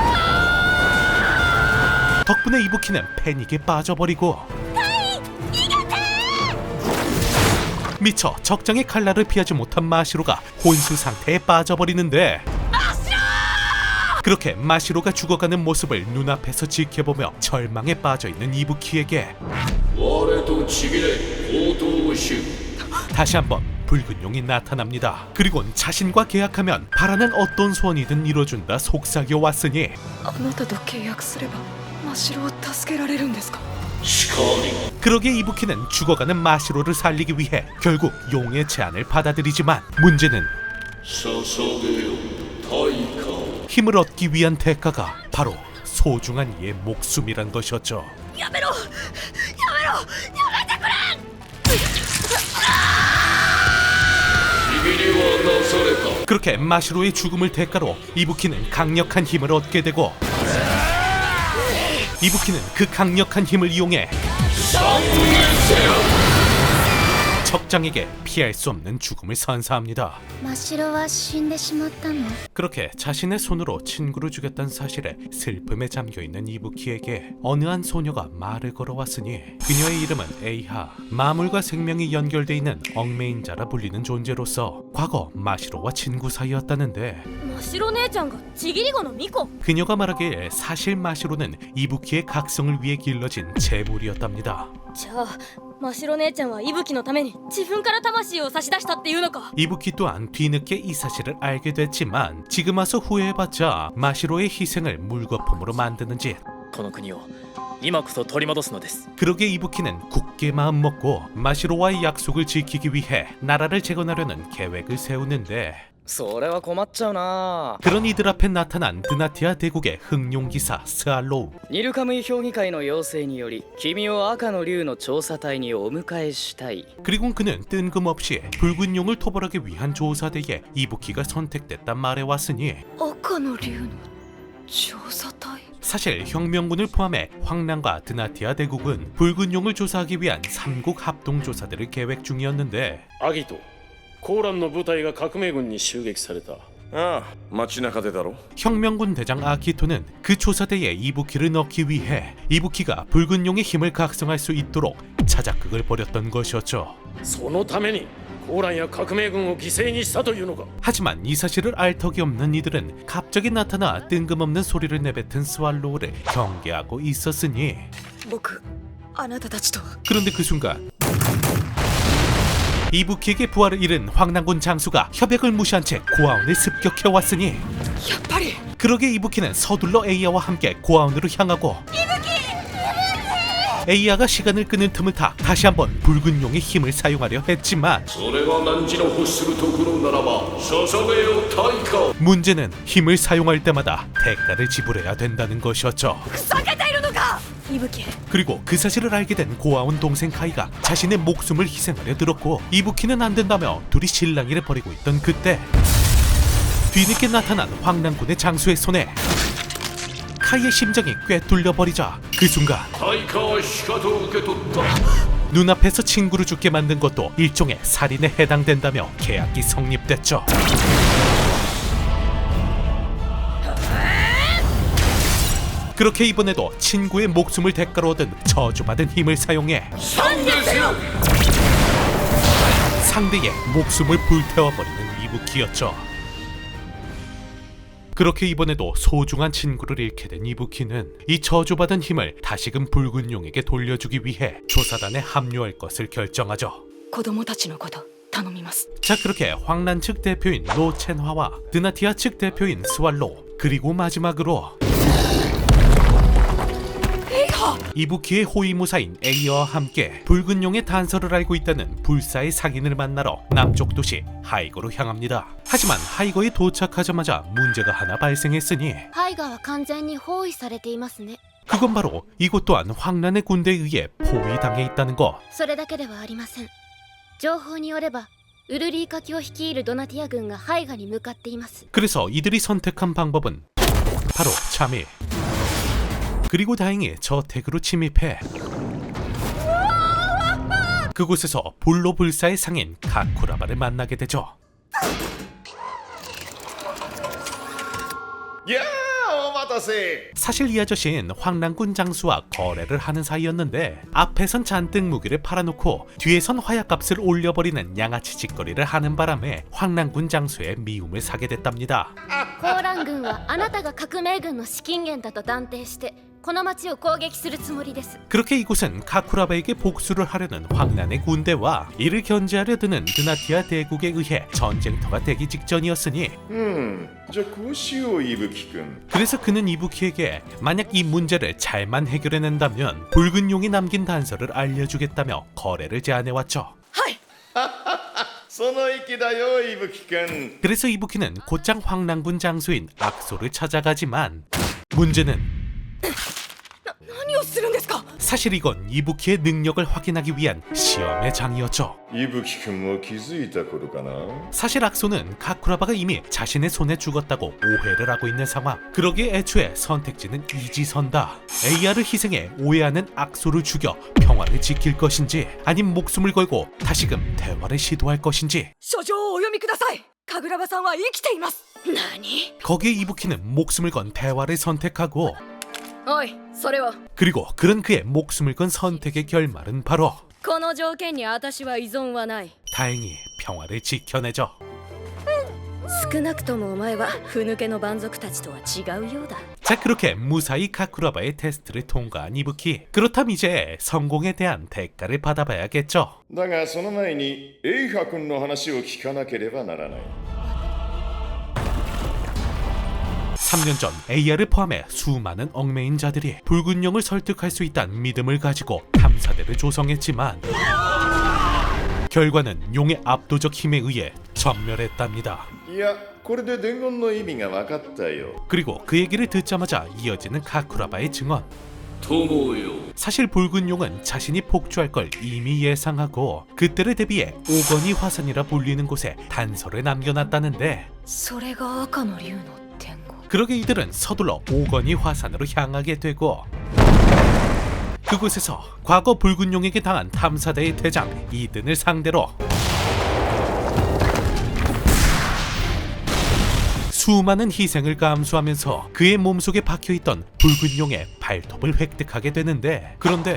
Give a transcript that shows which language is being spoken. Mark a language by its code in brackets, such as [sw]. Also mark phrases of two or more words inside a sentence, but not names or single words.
[ko] 덕분에 이부키는 패닉에 빠져버리고 미처 적장의 칼날을 피하지 못한 마시로가 혼수 상태에 빠져버리는데 그렇게 마시로가 죽어가는 모습을 눈앞에서 지켜보며 절망에 빠져있는 이부키에게 다시 한번 붉은 용이 나타납니다. 그리곤 자신과 계약하면 바라는 어떤 소원이든 이뤄준다 속삭여 왔으니 [ja] あなたと契約すれば真白を助けられるんですか [ko] 그러기에 이부키는 죽어가는 마시로를 살리기 위해 결국 용의 제안을 받아들이지만 문제는 힘을 얻기 위한 대가가 바로 소중한 이의 목숨이란 것이었죠. [ja] やめろやめてくれ [ko] 그렇게 마시로의 죽음을 대가로 이부키는 강력한 힘을 얻게 되고 이부키는 그 강력한 힘을 이용해 적장에게 피할 수 없는 죽음을 선사합니다. [ja] 真っ白は死んでしまったの [ko] 그렇게 자신의 손으로 친구를 죽였다는 사실에 슬픔에 잠겨있는 이부키에게 어느 한 소녀가 말을 걸어왔으니 그녀의 이름은 에이하. 마물과 생명이 연결돼 있는 얽매인 자라 불리는 존재로서 과거 마시로와 친구 사이였다는데 [ja] 真っ白姉ちゃんがちぎり子のミコ [ko] 그녀가 말하기에 사실 마시로는 이부키의 각성을 위해 길러진 재물이었답니다. [ja] じゃあ真っ白姉ちゃんは息吹のために自分から魂を差し出したっていうのか [ko] 이부키 또한 뒤늦게 이 사실을 알게 됐지만 지금 와서 후회해봤자 마시로의 희생을 물거품으로 만드는 짓. [ja] この国を今こそ取り戻すのです [ko] 그러게 이부키는 굳게 마음먹고 마시로와의 약속을 지키기 위해 나라를 재건하려는 계획을 세우는데 [ja] それは困っちゃうな [ko] 그런 이들 앞에 나타난 드나티아 대국의 흑룡기사 스알로우. [ja] ニルカムイ評議会の要請により君を赤の竜の調査隊にお迎えしたい [ko] 그리고 그는 뜬금없이 붉은 용을 토벌하기 위한 조사대에 이부키가 선택됐단 말에 왔으니 [ja] 赤の竜の調査隊 [ko] 사실 혁명군을 포함해 황랑과 드나티아 대국은 붉은 용을 조사하기 위한 삼국 합동조사대를 계획 중이었는데 [ja] アギトコーランの部隊が革命軍に襲撃された。ああ街中でだろ [ko] 혁명군 대장 아키토는 그 조사대에 이부키를 넣기 위해 이부키가 붉은 용의 힘을 각성할 수 있도록 자작극을 벌였던 것이었죠. [ja] そのためにコーランや革命軍を犠牲にしたというのか。 [ko] 하지만 이 사실을 알 턱이 없는 이들은 갑자기 나타나 뜬금없는 소리를 내뱉은 스왈로우를 경계하고 있었으니 [ja] 僕あなたたちと [ko] 그런데 그 순간 이부키에게 부활을 잃은 황난군 장수가 협약을 무시한 채 고아원을 습격해왔으니 [ja] やっぱり [ko] 그러게 이부키는 서둘러 에이아와 함께 고아원으로 향하고 에이아가 시간을 끄는 틈을 타 다시 한번 붉은 용의 힘을 사용하려 했지만 [ja] それが汝の欲するところならば捧げよ対価 [ko] 문제는 힘을 사용할 때마다 대가를 지불해야 된다는 것이었죠. [ja] ふざけているのか伊吹 [ko] 그리고 그 사실을 알게 된 고아원 동생 카이가 자신의 목숨을 희생하려 들었고 이부키는 안 된다며 둘이 실랑이를 벌이고 있던 그때 뒤늦게 나타난 황난군의 장수의 손에 카이의 심장이 꿰뚫려 버리자 그 순간 [ja] 対価はしかと受け取った [ko] 눈앞에서 친구를 죽게 만든 것도 일종의 살인에 해당된다며 계약이 성립됐죠. 그렇게 이번에도 친구의 목숨을 대가로 얻은 저주받은 힘을 사용해 [ja] 3 ですよ [ko] 상대의 목숨을 불태워버리는 이부키였죠. 그렇게 이번에도 소중한 친구를 잃게 된 이부키는 이 저주받은 힘을 다시금 붉은 용에게 돌려주기 위해 조사단에 합류할 것을 결정하죠. [ja] 子供たちのこと頼みます [ko] 자, 그렇게 황난 측 대표인 노첸화와 드나티아 측 대표인 스왈로 그리고 마지막으로 이부키의 호위무사인 에이어와 함께 붉은 용의 단서를 알고 있다는 불사의 상인을 만나러 남쪽 도시 하이고로 향합니다. 하지만 하이고에 도착하자마자 문제가 하나 발생했으니 [ja] ハイガーは完全に包囲されていますね [ko] 그건 바로 이곳 또한 황난의 군대에 의해 포위당해 있다는 것. [ja] それだけではありません情報によればウルリーカ卿率いるドナティア軍がハイガに向かっています [ko] 그래서 이들이 선택한 방법은 바로 참일. 그리고 다행히 저택으로 침입해 그곳에서 볼로불사의 상인 가쿠라바를 만나게 되죠. [ja] いやーお待たせ [ko] 사실 이 아저씨는 황난군 장수와 거래를 하는 사이였는데 앞에선 잔뜩 무기를 팔아놓고 뒤에선 화약값을 올려버리는 양아치 짓거리를 하는 바람에 황난군 장수의 미움을 사게 됐답니다. [ja] コーラン軍はあなたが革命軍の資金源だと断定してこの町を攻撃するつもりです [ko] 그렇게 이곳은 가쿠라바에게 복수를 하려는 황난의 군대와 이를 견제하려 드는 드나티아 대국에 의해 전쟁터가 되기 직전이었으니 [ja] じゃあこうしよう伊吹くん [ko] 그래서 그는 이부키에게 만약 이 문제를 잘만 해결해낸다면 붉은 용이 남긴 단서를 알려주겠다며 거래를 제안해왔죠. [ja] その意だよ伊吹くん [ko] 그래서 이부키는 곧장 황난군 장수인 악소를 찾아가지만 문제는 [ja] 何をするんですか [ko] 사실 이건 이부키의 능력을 확인하기 위한 시험의 장이었죠. [ja] 伊吹くんも気づいたことかな [ko] 사실 악소는 가쿠라바가 이미 자신의 손에 죽었다고 오해를 하고 있는 상황. 그러기에 애초에 선택지는 이지선다. 에이아를 희생해 오해하는 악소를 죽여 평화를 지킬 것인지 아님 목숨을 걸고 다시금 대화를 시도할 것인지 [ja] 書状をお読みください神楽場さんは生きています何 [ko] 거기에 이부키는 목숨을 건 대화를 선택하고 [ja] おいそれは [ko] 그리고 그런 그의 목숨을 건 선택의 결말은 바로 [ja] この条件に私は依存はない [ko] 다행히 평화를 지켜내죠. [ja] 少なくともお前はふぬけの蛮族たちとは違うようだ [ko] 자, 그렇게 무사히 가쿠라바의 테스트를 통과한 이부키. 그렇다면 이제 성공에 대한 대가를 받아봐야겠죠. [ja] だがその前にエイハ君の話を聞かなければならない [ko] 3년 전 에이아를 포함해 수많은 얽매인 자들이 붉은 용을 설득할 수 있다는 믿음을 가지고 탐사대를 조성했지만 결과는 용의 압도적 힘에 의해 전멸했답니다. [ja] いやこれで伝言の意味が分かったよ [ko] 그리고 그 얘기를 듣자마자 이어지는 가쿠라바의 증언. [ja] 友よ [ko] 사실 붉은 용은 자신이 폭주할 걸 이미 예상하고 그때를 대비해 오건이 화산이라 불리는 곳에 단서를 남겨놨다는데 [ja] それが赤の竜の天狗 [ko] 그러게 이들은 서둘러 오건이 화산으로 향하게 되고 그곳에서 과거 붉은 용에게 당한 탐사대의 대장 이든을 상대로 수많은 희생을 감수하면서 그의 몸속에 박혀있던 붉은 용의 발톱을 획득하게 되는데 그런데